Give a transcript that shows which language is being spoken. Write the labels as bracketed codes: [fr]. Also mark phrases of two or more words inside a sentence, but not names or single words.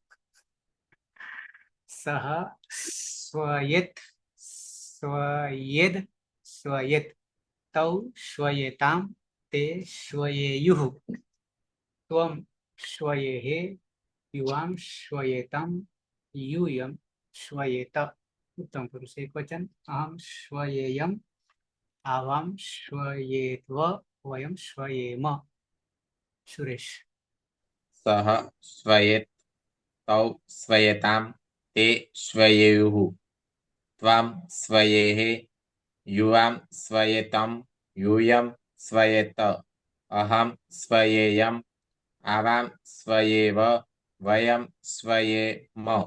[sa] सह स्वयत स्वयेद स्वयत तौ स्वयेताम ते स्वयेयुः त्वम स्वयेह युवाम स्वयेतम यूयम श्वयेत. उत्तम पुरुष एक वचन. अहम श्वयेयम आवाम श्वयेत्व वयम श्वयेम. सुरेश. सह स्वयेत तौ स्वयेताम ते स्वयेयुः त्वाम स्वयेह युवाम स्वयेतम यूयम स्वयेत अहम स्वयेयम आवाम स्वयेव वयम स्वयेम.